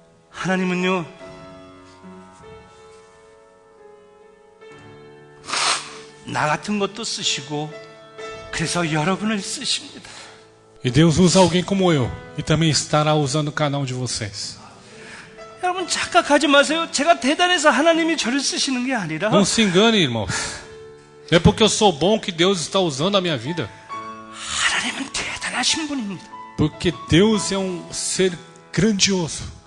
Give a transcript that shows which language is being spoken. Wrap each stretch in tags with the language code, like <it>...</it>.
<ko>하나님은요, 나 같은 것도 쓰시고, 그래서 여러분을 쓰십니다.</ko> <pt>E Deus usa alguém como eu. E também estará usando cada um de vocês.</pt> <ko>여러분 착각하지 마세요. 제가 대단해서 하나님이 저를 쓰시는 게 아니라</ko> <pt>Não se engane, irmãos. Não é porque eu sou bom que Deus está usando a minha vida.</pt> <ko>하나님은 대단하신 분입니다.</ko> <pt>Porque Deus é um ser grandioso.</pt>